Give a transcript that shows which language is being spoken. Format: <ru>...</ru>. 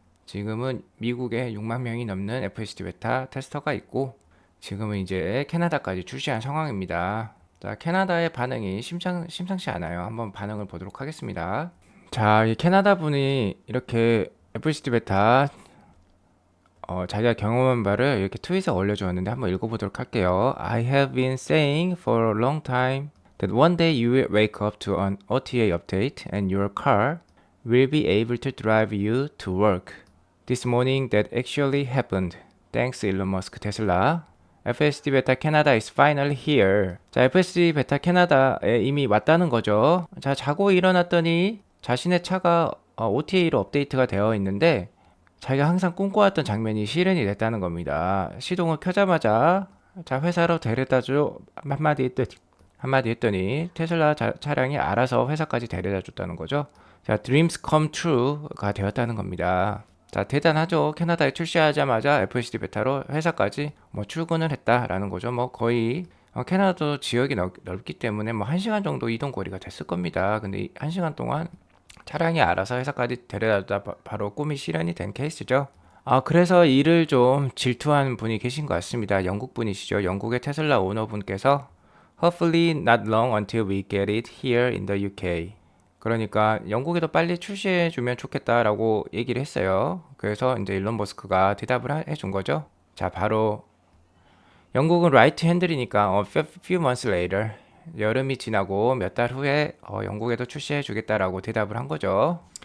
<ko>지금은 미국에 6만 명이 넘는 FSD 베타 테스터가 있고 지금은 이제 캐나다까지 출시한 상황입니다. 자, 캐나다의 반응이 심상치 않아요. 한번 반응을 보도록 하겠습니다. 자, 이 캐나다 분이 이렇게 FSD 베타 자기가 경험한 바를 이렇게 트윗에 올려주었는데 한번 읽어보도록 할게요.</ko> <en>I have been saying for a long time that one day you will wake up to an OTA update and your car will be able to drive you to work. This morning that actually happened. Thanks Elon Musk 테슬라. FSD 베타 캐나다 is finally here.</en> <ko>자, FSD 베타 캐나다에 이미 왔다는 거죠. 자, 자고 일어났더니 자신의 차가 OTA로 업데이트가 되어 있는데 자기가 항상 꿈꿔왔던 장면이 실현이 됐다는 겁니다. 시동을 켜자마자 자, 회사로 데려다줘 한마디 했더니 테슬라 차량이 알아서 회사까지 데려다 줬다는 거죠. 자,</ko> <en>Dreams come true</en> <ko>가 되었다는 겁니다. 자, 대단하죠. 캐나다에 출시하자마자 FSD 베타로 회사까지 뭐 출근을 했다라는 거죠. 뭐 거의 캐나다도 지역이 넓기 때문에 뭐 1시간 정도 이동 거리가 됐을 겁니다. 근데 1시간 동안 차량이 알아서 회사까지 데려다주다 바로 꿈이 실현이 된 케이스죠. 그래서 이를 좀 질투한 분이 계신 것 같습니다. 영국 분이시죠. 영국의 테슬라 오너분께서</ko> <en>Hopefully not long until we get it here in the UK.</en> <ko>그러니까 영국에도 빨리 출시해주면 좋겠다라고 얘기를 했어요. 그래서 이제 일론 머스크가 대답을 해준 거죠. 자, 바로 영국은 라이트 핸들이니까</ko> <en>few months later</en> <ko>여름이 지나고 몇 달 후에 영국에도 출시해주겠다라고 대답을 한 거죠.</ko>